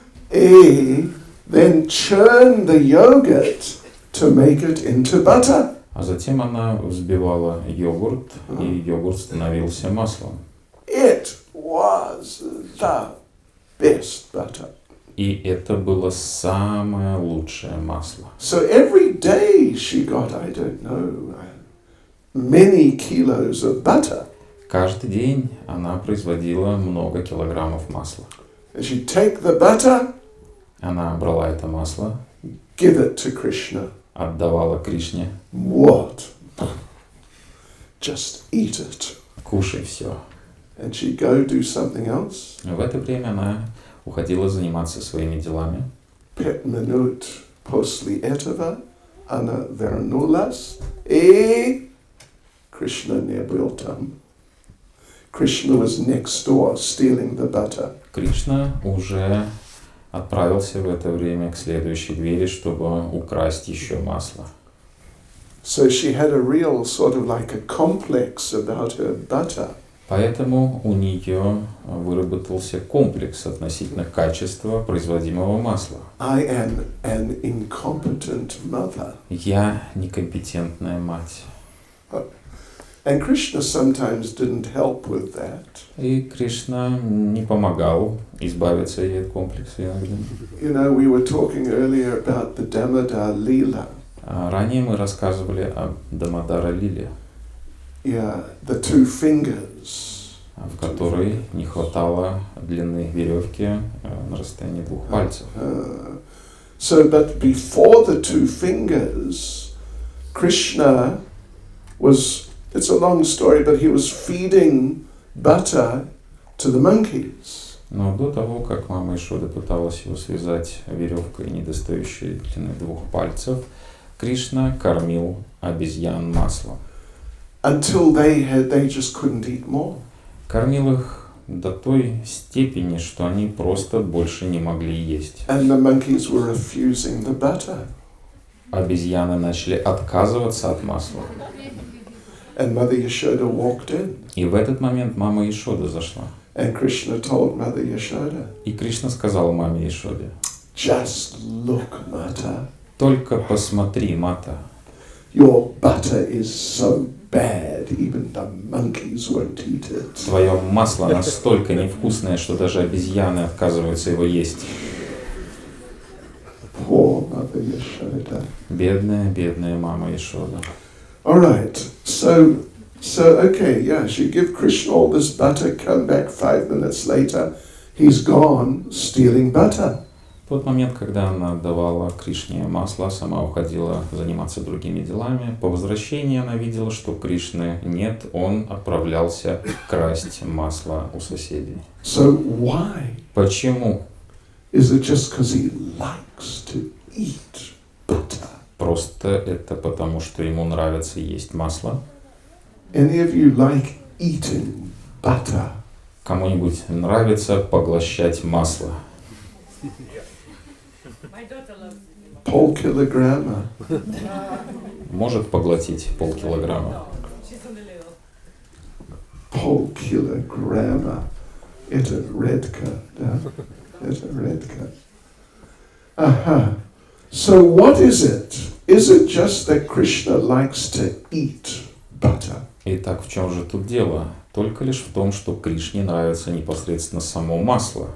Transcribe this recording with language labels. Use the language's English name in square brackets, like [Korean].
[English] And then churn the yogurt to make it into butter. [Russian] А затем она взбивала йогурт, и йогурт становился маслом. [English] It was the best butter. [Russian] И это было самое лучшее масло. [English] So every day she got, I don't know, many kilos of butter. [Russian] Каждый день она производила много килограммов масла. [English] And she'd take the butter, [Russian] Она брала это масло, [English] give it to Krishna. [Russian] отдавала Кришне. [English] What? Just eat it. [Russian] Кушай все. [English] And she'd go do something else. [Russian] В это время она уходила заниматься своими делами. 5 минут после этого она вернулась, и Krishna не был там. [English] Krishna was next door stealing the butter. [Russian] Кришна уже отправился в это время к следующей двери, чтобы украсть еще масло. [English] So she had a real sort of like a complex about her butter. [Russian] Поэтому у нее выработался комплекс относительно качества производимого масла. [English] I am an incompetent mother. [Russian] Я некомпетентная мать. [English] And Krishna sometimes didn't help with that. [Russian] И Кришна не помогал избавиться ей от комплекса иногда. [English] You know, we were talking earlier about the Damodar Leela. [Russian] Ранее мы рассказывали о Дамодара Лиле. [English] Yeah, the two fingers. [Russian] в которой не хватало длины веревки на расстоянии 2 пальцев. [English] So, but before the 2 fingers, Krishna was, it's a long story, but he was feeding butter to the monkeys. [Russian] Но до того, как мама Ишоды пыталась его связать веревкой недостающей длины 2 пальцев, Кришна кормил обезьян маслом. [English] Until they just couldn't eat more. [Russian] Кормил их до той степени, что они просто больше не могли есть. [English] And the monkeys were refusing the butter. [Russian] Обезьяны начали отказываться от масла. [English] And Mother Yashoda walked in. [Russian] И в этот момент мама Ишода зашла. [English] And Krishna told Mother Yashoda, [Russian] И Кришна сказал маме Ишоде: [English] just look, Mata. [Russian] только посмотри, Мата, [English] Your butter is so bad, even the monkeys won't eat it. [Russian] твое масло настолько невкусное, что даже обезьяны отказываются его есть. [English] Poor Mother Yashoda. [Russian] Бедная, бедная мама Ишода. [English] All right, so okay, yeah, she give Krishna all this butter, come back 5 minutes later, he's gone stealing butter. [Russian] В тот момент, когда она давала Кришне масло, сама уходила заниматься другими делами. По возвращении она видела, что Кришны нет, он отправлялся красть масло у соседей. [English] So why? [Russian] Почему? [English] Is it just because he likes to eat butter? [Russian] Просто это потому, что ему нравится есть масло. [English] Any of you like eating butter? [Russian] Кому-нибудь нравится поглощать масло? [English] Whole kilogramma. [Russian] Может поглотить полкилограмма. [English] Whole kilogramma. [Russian] Это редко, да? Это редко. Aha. [English] So what is it? Is it just that Krishna likes to eat butter? [Russian] Итак, в чем же тут дело? Только лишь в том, что Кришне нравится непосредственно само масло.